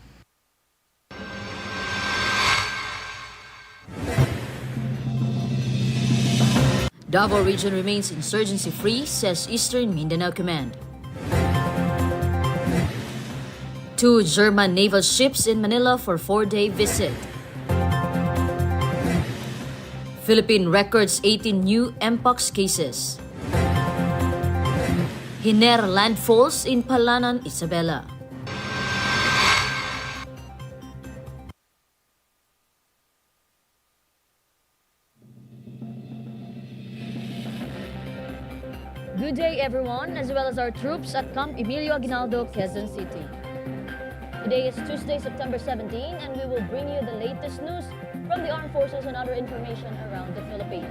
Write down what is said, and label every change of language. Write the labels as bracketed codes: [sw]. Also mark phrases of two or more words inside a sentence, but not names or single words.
[en] Davao region remains insurgency-free, says Eastern Mindanao Command. 2 German naval ships in Manila for 4-day visit. Philippine records 18 new Mpox cases. Hiner landfalls in Palanan, Isabela. Good day everyone, as well as our troops at Camp Emilio Aguinaldo, Quezon City. Today is Tuesday, September 17, and we will bring you the latest news from the armed forces and other information around the Philippines.